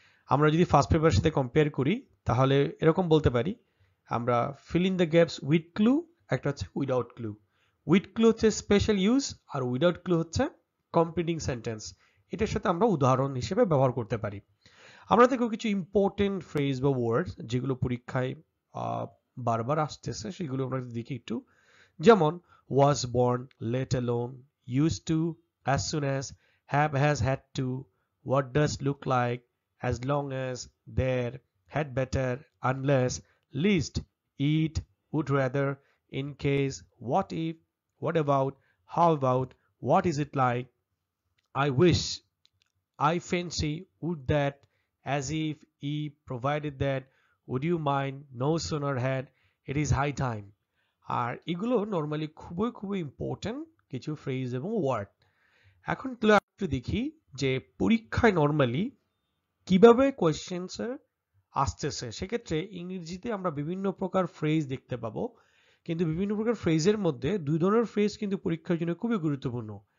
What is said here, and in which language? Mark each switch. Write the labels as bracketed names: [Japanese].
[Bangla] আমরা যদি ফার্স্ট পেপারের সাথে কম্পেয়ার করি তাহলে এরকম বলতে পারি, আমরা [English] fill in the gaps with clue, [Bangla] একটা হচ্ছে উইদাউট ক্লু। উইথ ক্লু হচ্ছে স্পেশাল ইউজ আর উইদাউট ক্লু হচ্ছে কমপ্লিটিং সেন্টেন্স। এটার সাথে আমরা উদাহরণ হিসেবে ব্যবহার করতে পারি। আমরা দেখো কিছু ইম্পর্টেন্ট ফ্রেজ বা ওয়ার্ডস যেগুলো পরীক্ষায় বারবার আসতেছে সেগুলো আমরা দেখি একটু। যেমন [English] was born, let alone, used to, as soon as, have, has, had to, what does look like, as long as, there, had better, unless, least, eat, would rather, in case, what if, what about, how about, what is it like, I wish, I fancy, would that, as if, provided that, would you mind, no sooner had, it is high time। [Bangla] আর এগুলো normally খুবই খুবই important কিছু phrase এবং word. এখন তাহলে একটু দেখি যে পরীক্ষায় নর্মালি কিভাবে কোয়েশ্চেন্স আসতেছে। সেক্ষেত্রে ইংরেজিতে আমরা বিভিন্ন প্রকার ফ্রেজ দেখতে পাবো, কিন্তু বিভিন্ন প্রকার ফ্রেজের মধ্যে দুই ধরনের ফ্রেজ কিন্তু পরীক্ষার জন্য খুবই গুরুত্বপূর্ণ।